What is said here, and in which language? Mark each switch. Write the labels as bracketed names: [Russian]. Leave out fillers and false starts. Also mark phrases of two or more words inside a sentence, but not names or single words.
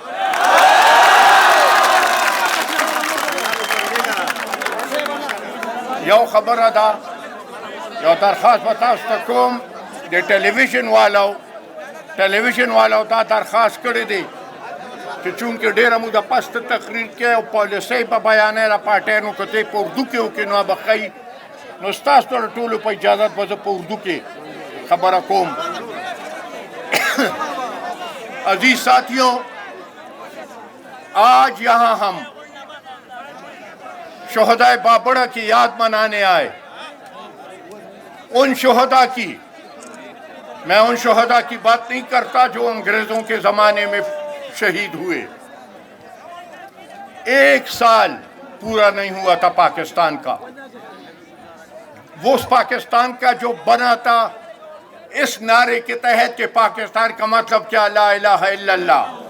[Pashto] یو خبره ده یو درخواست به تاسو ته کوم د ټلویزیون والو دا درخواست کړی دی چې چونکې ډېره موده پس ته تقریر کې او پالیسۍ به بیانوي د پارټیانو که ته یې په اردو کې وکړې نو به ښه نو ستاسو ټولو ټولو په اجازت به زه په اردو کې خبره کوم [Urdu] عزیز ساتھیوں آج یہاں ہم شہدائے بابڑہ کی یاد منانے آئے ان شہداء کی میں ان شہداء کی بات نہیں کرتا جو انگریزوں کے زمانے میں شہید ہوئے 1 سال پورا نہیں ہوا تھا پاکستان کا وہ اس پاکستان کا جو بنا تھا اس نعرے کے تحت کہ پاکستان کا مطلب کیا [Arabic] لا الہ الا اللہ